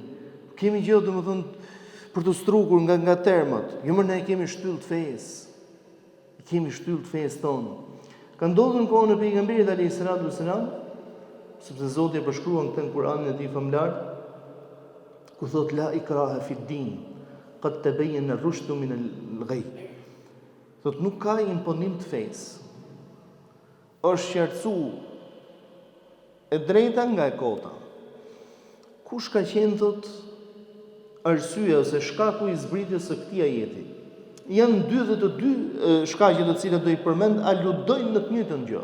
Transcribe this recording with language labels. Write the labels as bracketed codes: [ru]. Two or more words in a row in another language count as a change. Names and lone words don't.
[sq] Nuk kemi gjë domethënë për të strukur nga termat. Jo më ne kemi shtyllë të fesë. Kemi shtyllë të fesë tonë. Ka ndodhur në kohën e pejgamberit [ar] عليه السلام, [sq] sepse Zoti e përshkruan këtë në Kur'anin e tij famlar, ku thot [ar] لا إكراه في الدين قد تبين الرشد من الغي. [sq] Thot nuk ka imponim të fesë. Është qartësu e drejta nga e kota. Kush ka qenë thot arsyeja ose shkaku i zbritjes së këtij ajeti? Janë dy shkaqe të cilat do i përmend aludojnë në të njëjtën gjë.